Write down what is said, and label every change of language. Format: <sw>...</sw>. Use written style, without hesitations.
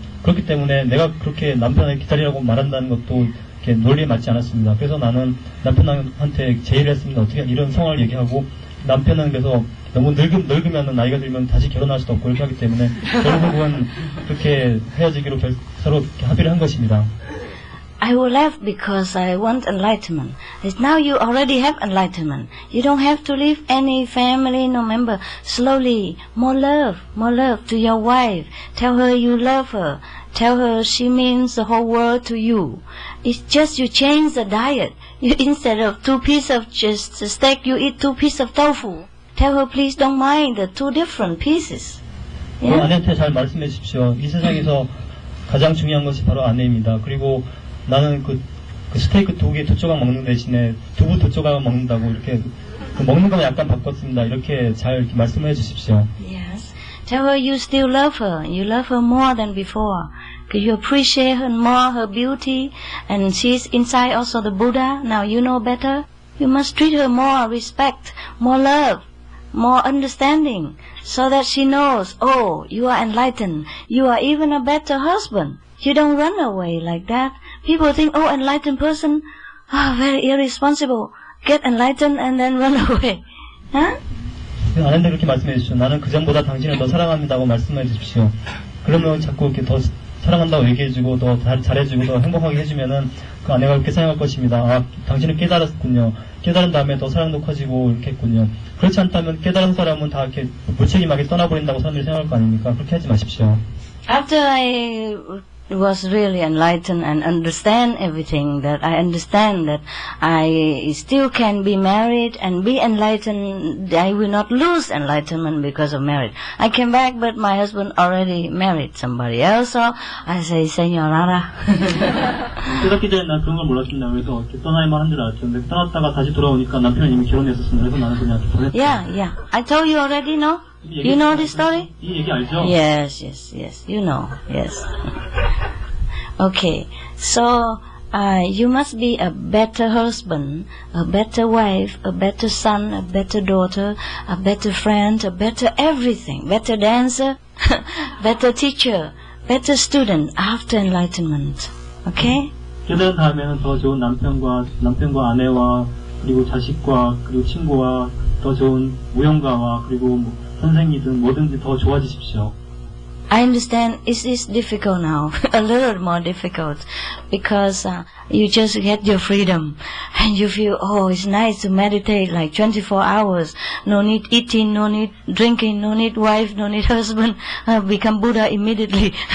<ko>그렇기 때문에 내가 그렇게 남편을 기다리라고 말한다는 것도 이렇게 논리에 맞지 않았습니다. 그래서 나는 남편한테 제의를 했습니다. 어떻게 이런 상황을 얘기하고 남편은 그래서 너무 늙으면 나이가 들면 다시 결혼할 수도 없고 이렇게 하기 때문에 결국은 그렇게 헤어지기로 서로 합의를 한 것입니다.</ko> <en>I will laugh because I want enlightenment. Now you already have enlightenment. You don't have to leave any family, no member. Slowly, more love to your wife. Tell her you love her. Tell her she means the whole world to you. It's just you change the diet. Instead of 2 pieces of just steak, you eat 2 pieces of tofu. Tell her please don't mind the 2 different pieces. Yeah?</en> <ko>아내한테 잘 말씀해 주십시오. 이 세상에서 가장 중요한 것이 바로 아내입니다. 그리고 나는 그 스테이크 2 조각 먹는 대신에 두부 2 조각 먹는다고 이렇게 먹는 것만 약간 바꿨습니다. 이렇게 잘 이렇게 말씀해 주십시오.</ko> <en>Yes. Tell her you still love her. You love her more than before. You appreciate her more, her beauty, and she's inside also the Buddha. Now you know better. You must treat her more respect, more love, more understanding, so that she knows, oh, you are enlightened. You are even a better husband. You don't run away like that. People think, oh, enlightened person, very irresponsible. Get enlightened and then run away. Huh?</en> <ko>아내한테 그렇게 말씀해 주십시오. 나는 그전보다 당신을 더 사랑합니다고 말씀해 주십시오. 그러면 자꾸 이렇게 더 사랑한다고 얘기해주고 더 잘해주고 더 행복하게 해주면은 그 아내가 그렇게 생각할 것입니다. 아, 당신은 깨달았군요. 깨달은 다음에 더 사랑도 커지고 이렇게 했군요. 그렇지 않다면 깨달은 사람은 다 이렇게 무책임하게 떠나버린다고 사람들이 생각할 거 아닙니까? 그렇게 하지 마십시오.</ko> <en>After I was really enlightened and understand everything, that I understand that I still can be married and be enlightened. I will not lose enlightenment because of marriage. I came back, but my husband already married somebody else, so I say, Señorara.</en> <ko>깨닫기 전에 난 그런 걸 몰랐습니다. 그래서 떠나야만 한 줄 알았죠. 근데 떠났다가 다시 돌아오니까 남편은 이미 결혼했었습니다. 그래서 나는 그냥 보냈죠.</ko> <en>Yeah. I told you already, no? You know this story?</en> <ko>이 얘기 알죠?</ko> <en>Yes. You know, yes. Okay, so you must be a better husband, a better wife, a better son, a better daughter, a better friend, a better everything, better dancer, better teacher, better student after enlightenment. Okay?</en> <ko>깨달은 다음에는 더 좋은 남편과 아내와 그리고 자식과 그리고 친구와 더 좋은 무용가와 그리고 선생이든 뭐든지 더 좋아지십시오.</ko> <en>I understand it is difficult now, a little more difficult, because you just get your freedom, and you feel, oh, it's nice to meditate like 24 hours, no need eating, no need drinking, no need wife, no need husband, become Buddha immediately.</en>